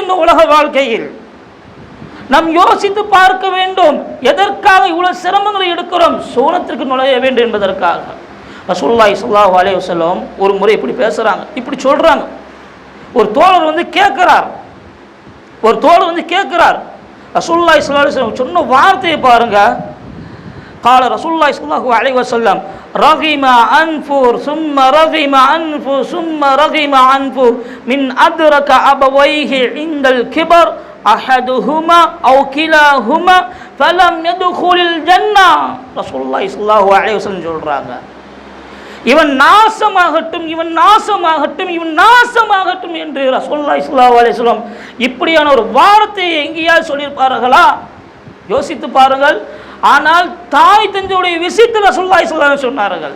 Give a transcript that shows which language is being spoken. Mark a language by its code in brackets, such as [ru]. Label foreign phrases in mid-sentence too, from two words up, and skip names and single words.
[ta] இந்த உலக வாழ்க்கையில் நாம் யோசித்து பார்க்க வேண்டும், எதற்காக இவ்வளவு சிரமங்களை எடுக்கிறோம்? சோனத்திற்கு நுழைய வேண்டும் என்பதற்காக. [ar] رسول الله صلى الله عليه وسلم [ta] ஒரு முறை இப்படி பேசுகிறாங்க, இப்படி சொல்கிறாங்க. ஒரு தோழர் வந்து கேட்குறார், [ar] رسول الله صلى الله عليه وسلم [ta] சொன்ன வார்த்தையை பாருங்க. [ar] قال رسول الله صلى الله عليه وسلم رغم أنفر ثم رغم أنفر ثم رغم أنفر من أدرك أبويه عند الكبر أحدهما أو كلاهما فلم يدخل الجنة. رسول الله صلى الله عليه وسلم [ta] சொல்றாங்க, இவன் நாசமாகட்டும், இவன் நாசமாகட்டும், இவன் நாசமாகட்டும் என்று [ar] رسول الله صلى الله عليه وسلم [ta] இப்படியான ஒரு வார்த்தையை எங்கேயாவது சொல்லியிருப்பார்களா? யோசித்து பாருங்கள். ஆனால் தாய் தந்தையுடைய விஷயத்தில் [ar] رسول الله صلى الله عليه وسلم [ta] சொன்னார்கள்.